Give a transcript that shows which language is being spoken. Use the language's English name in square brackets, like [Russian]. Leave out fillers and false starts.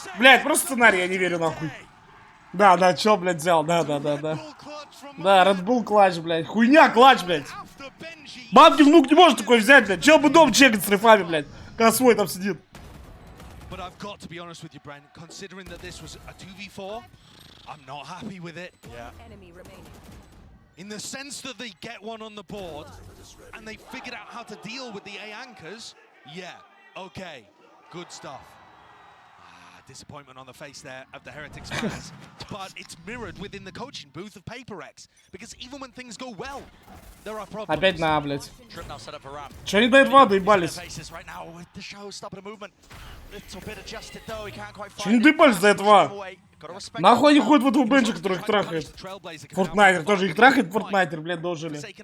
[Russian] Блядь, просто сценарий, я не верю, нахуй. Да, чел, блядь, взял, да. Да, Red Bull клатч, блядь. Хуйня, клатч, блядь. Бабки внук не может такой взять, блядь. Чел бы дом чекать с рифами, блядь. Когда свой там сидит. [English] But I've got to be honest with you, Brent, considering that this was a 2v4, I'm not happy with it. Yeah. In the sense that they get one on the board, and they figured out how to deal with the A anchors, yeah, okay, good stuff. disappointment on the face there of the Heretics fans, but it's mirrored within the coaching booth of PaperX, because even when things go well, there are problems. [Russian] Опять на, блядь. [English] Trip now set up for Ram. [Russian] Че они до этого доебались? [English] Right now with the show stopping the movement. Little bit adjusted though. He can't quite [Russian] Че они доебались до этого? Нахуй они ходят в эту бенчу, который их трахает? Фортнайтер тоже их трахает, Фортнайтер, блядь, дожили.